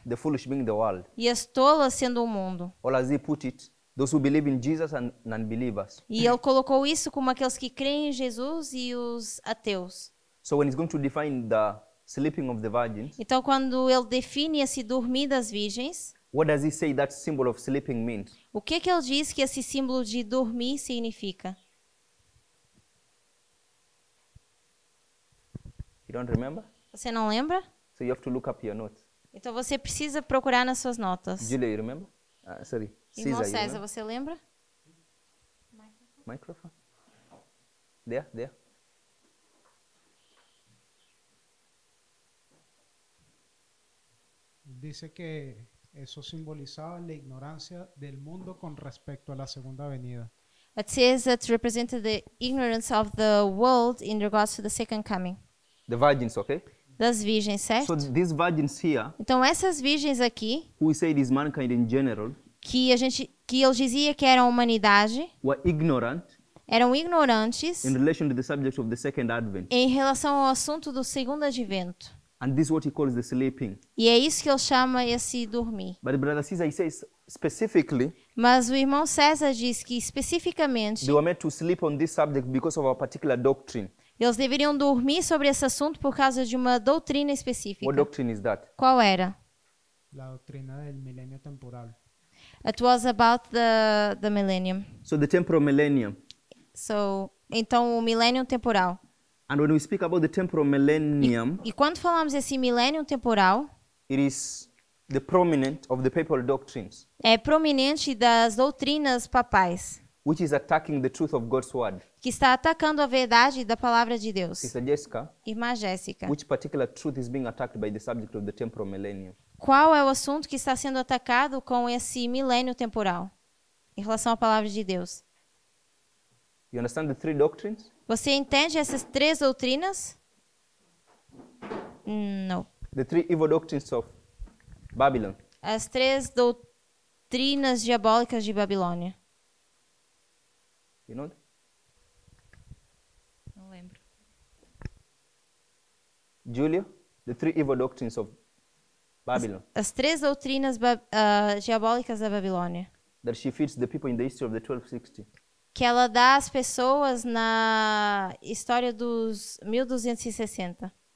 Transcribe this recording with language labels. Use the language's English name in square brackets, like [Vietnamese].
[English] the foolish being the world. [Portuguese] e as tolas sendo o mundo. [English] Or as he put it, those who believe in Jesus and non-believers. [Portuguese] E ele colocou isso como aqueles que creem em Jesus e os ateus. [English] So when he's going to define the sleeping of the virgins, [Portuguese] Então, quando ele define esse dormir das virgens, [English] what does he say that symbol of sleeping means? [Portuguese] o que ele diz que esse símbolo de dormir significa? [English] You don't remember? [Portuguese] Você não lembra? [English] So you have to look up your notes. [Portuguese] Então você precisa procurar nas suas notas. [English] Julia, you remember? Sorry. [Portuguese] Irmão [English] Caesar, you [Portuguese] César, [English] remember? [Portuguese] você lembra? [English] Microphone? There. [Spanish] dice que eso simbolizaba la ignorancia del mundo con respecto a la segunda venida. [English] It says that represented the ignorance of the world in regards to the second coming. The virgins, okay? [Portuguese] Das virgens, [English] So [Portuguese] certo? [English] these virgins here, [Portuguese] Então essas virgens aqui, [English] who we said is mankind in general, [Portuguese] que ele dizia que eram a humanidade, [English] were ignorant [Portuguese] eram ignorantes [English] in relation to the subject of the second advent. [Portuguese] em relação ao assunto do segundo advento. [English] And this is what he calls the sleeping. [Portuguese] E é isso que ele chama esse dormir. [English] But Brother Caesar, he says specifically, [Portuguese] Mas o irmão César diz que especificamente [English] they were meant to sleep on this subject because of a particular doctrine. [Portuguese] eles deveriam dormir sobre esse assunto por causa de uma doutrina específica. [English] What doctrine is that? [Portuguese] Qual era? [Spanish] La doctrina del milenio temporal. [English] It was about the millennium. So the temporal millennium. [Portuguese] Então o milênio temporal. [English] And when we speak about the temporal millennium, [Portuguese] E quando falamos esse milênio temporal, [English] it is the prominent of the papal doctrines, [Portuguese] é prominente das doutrinas papais, [English] which is attacking the truth of God's word. [Portuguese] que está atacando a verdade da palavra de Deus. [English] Sister Jessica, [Portuguese] Irmã Jéssica, [English] which particular truth is being attacked by the subject of the temporal millennium? [Portuguese] qual é o assunto que está sendo atacado com esse milênio temporal em relação à palavra de Deus? [English] You understand the three doctrines? [Portuguese] Você entende essas três doutrinas? Não. [English] The three evil doctrines of Babylon. [Portuguese] As três doutrinas diabólicas de Babilônia. [English] You know? [Portuguese] Não lembro. [English] Julia, the three evil doctrines of Babylon. [Portuguese] As três doutrinas diabólicas da Babilônia. [English] That she feeds the people in the history of the 1260. [Portuguese] Que ela dá às pessoas na história dos 1260.